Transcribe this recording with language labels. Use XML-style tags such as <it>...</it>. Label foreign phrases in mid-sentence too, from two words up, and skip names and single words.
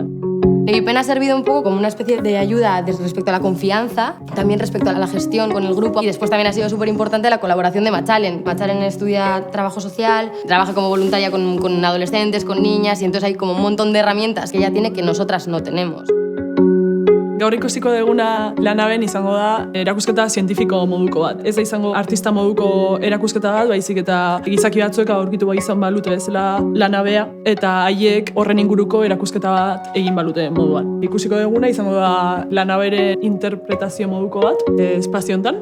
<es>Nevipen ha servido un poco como una especie de ayuda respecto a la confianza, también respecto a la gestión con el grupo, y después también ha sido súper importante la colaboración de Machalen. Machalen estudia trabajo social, trabaja como voluntaria con adolescentes, con niñas, y entonces hay como un montón de herramientas que ella tiene que nosotras no tenemos.</es> <eu>Gaur ikusiko duguna Lanaben izango da erakusketa zientifiko moduko bat. Ez da izango artista moduko erakusketa bat, baizik eta gizaki batzuek aurkitu bai izan balute bezala Lanabea, eta haiek horren inguruko erakusketa bat egin balute moduan. Ikusiko duguna izango da Lanabere interpretazio moduko bat, espazio hontan.</eu>